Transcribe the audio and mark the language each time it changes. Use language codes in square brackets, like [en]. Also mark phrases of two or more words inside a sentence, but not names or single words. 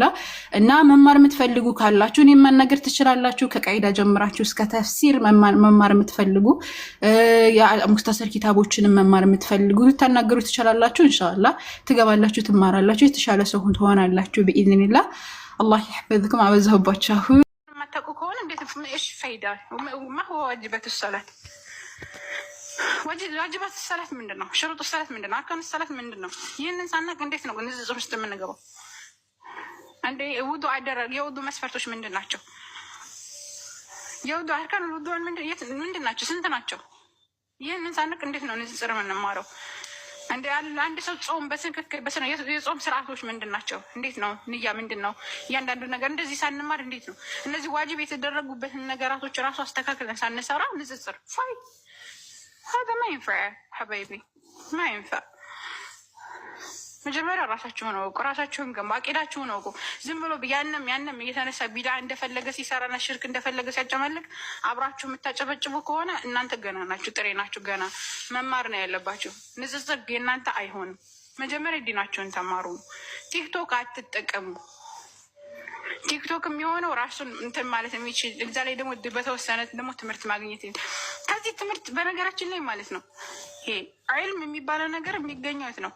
[am] እና መማር የምትፈልጉ ካላችሁ እኔን ማናገር ትችላላችሁ። ከቃይዳ ጀምራችሁ እስከ ተፍሲር መማር የምትፈልጉ ሙክተሰር ኪታቦችንም መማር የምትፈልጉ ልታናገሩ ትችላላችሁ። ኢንሻአላህ ትገባላችሁ፣ ትማራላችሁ፣ የተሻለ ሰው ትሆናላችሁ በኢዝኒላህ። [ar] الله يحفظكم። [am] አበዛሁባችሁ። ማታውቁ ከሆነ እንዴት እሺ ፈይዳ [ar] ما هو واجبات الصلاه واجبات الصلاه [am] ምንድነው? [ar] شروط الصلاه [am] ምንድነው? አርካን الصلاه ምንድነው? ይሄንን ሳናቅ እንዴት ነው እነዚህ ጽሁፍ ውስጥ የምንገባው? አንዴ ውዱ አደረግ የውዱ መስፈርቶች ምንድን ናቸው? የውዱ አርካን ውዱ ምንድን ናቸው? ስንት ናቸው? ይህንን ሳንቅ እንዴት ነው ንጽጽር የምንማረው? አንድ ሰው ጾም በትክክል የጾም ስርዓቶች ምንድን ናቸው? እንዴት ነው ንያ ምንድን ነው? እያንዳንዱ ነገር እንደዚህ ሳንማር እንዴት ነው እነዚህ ዋጅብ የተደረጉበትን ነገራቶች ራሱ አስተካክለን ሳንሰራ ንጽጽር ፋይ [ar] هذا ما ينفع حبايبي ما ينفع። [am] መጀመሪያ ራሳችሁን አውቁ፣ ራሳችሁን ገንባ፣ አቂዳችሁን አውቁ። ዝም ብሎ ያንም እየተነሳ ቢዳ እንደፈለገ ሲሰራና ሽርክ እንደፈለገ ሲያጨማልቅ አብራችሁ የምታጨበጭቡ ከሆነ እናንተ ገና ናችሁ፣ ጥሬ ናችሁ። ገና መማር ነው ያለባችሁ። ንጽጽር የእናንተ አይሆንም። መጀመሪያ ዲናችሁን ተማሩ። ቲክቶክ አትጠቀሙ። ቲክቶክ የሚሆነው ራሱን እንትን ማለት የሚችል እዛ ላይ ደግሞ በተወሰነ ደግሞ ትምህርት ማግኘት ከዚህ ትምህርት በነገራችን ላይ ማለት ነው ይሄ ዒልም የሚባለው ነገር የሚገኘው የት ነው?